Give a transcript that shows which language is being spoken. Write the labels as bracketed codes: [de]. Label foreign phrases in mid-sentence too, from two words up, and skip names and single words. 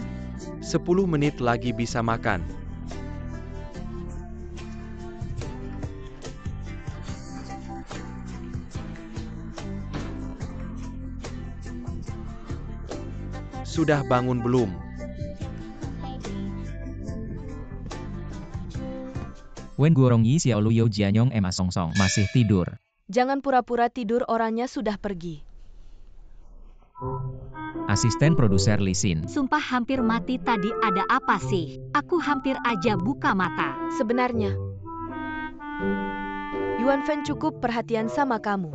[id] 10 menit lagi bisa makan. Sudah bangun belum? Wen Guorong Yi Xiaolu Yo Jianyong Emma Song Song masih tidur. Jangan pura-pura tidur, orangnya sudah pergi. Asisten produser Li Xin. Sumpah hampir mati tadi, ada apa sih? Aku hampir aja buka mata. Sebenarnya, Yuan Fan cukup perhatian sama kamu.